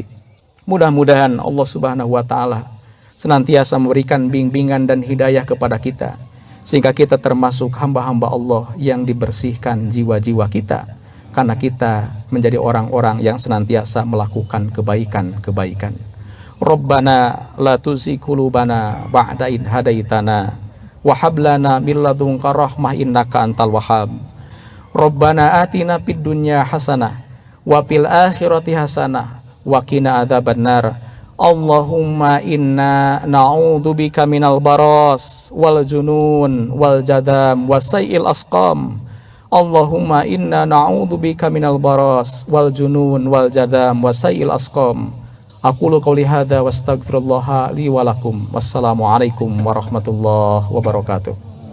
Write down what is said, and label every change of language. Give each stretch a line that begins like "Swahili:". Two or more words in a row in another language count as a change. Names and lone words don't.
Indonesian: Mudah-mudahan Allah
Arabic: سبحانه وتعالى
Indonesian: senantiasa memberikan bimbingan dan hidayah kepada kita, sehingga kita termasuk hamba-hamba Allah yang dibersihkan jiwa-jiwa kita, karena kita menjadi orang-orang yang senantiasa melakukan kebaikan-kebaikan.
Arabic: ربنا لا تزغ قلوبنا بعد إذ هديتنا وهب لنا من لدنك رحمة إنك أنت الوهاب. ربنا آتنا في الدنيا حسنة وفي الآخرة حسنة وقنا عذاب النار. اللهم إنا نعوذ بك من البرص والجنون والجذام وسيئ الأسقام. اللهم إنا نعوذ بك من البرص والجنون والجذام وسيئ الأسقام. أقول قولي هذا وأستغفر الله لي ولكم. والسلام عليكم ورحمة الله وبركاته.